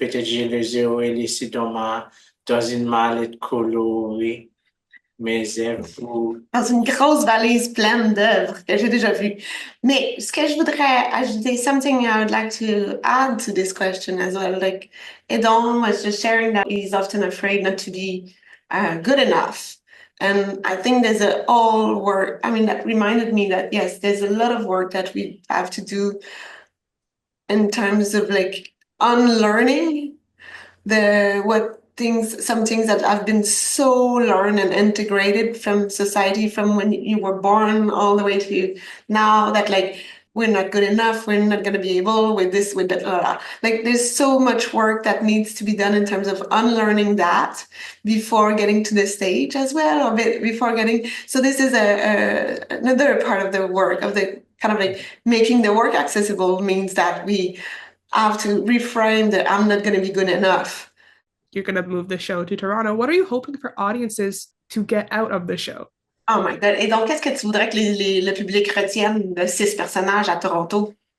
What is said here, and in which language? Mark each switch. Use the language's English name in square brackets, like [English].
[French] Peut-être je les aurais laissées dans une mallette colorée. Mes œuvres. Dans une grosse valise pleine d'œuvres que j'ai déjà vues. Mais ce que je voudrais ajouter, [English] something I would like to add to this question as well, like Edon was just sharing that he's often afraid not to be good enough. And I think there's a all work, I mean, that reminded me that, yes, there's a lot of work that we have to do in terms of like unlearning some things that have been so learned and integrated from society from when you were born all the way to now that like we're not good enough, we're not going to be able with this, with that, blah, blah. Like there's so much work that needs to be done in terms of unlearning that before getting to the stage as well, or before getting, so this is another part of the work of the kind of like making the work accessible means that we have to reframe that I'm not going to be good enough. you're going to move the show to Toronto. What are you hoping for audiences to get out of the show? Oh my God. [French] Et donc, qu'est-ce que tu voudrais que le public retienne de 6 personnages à Toronto?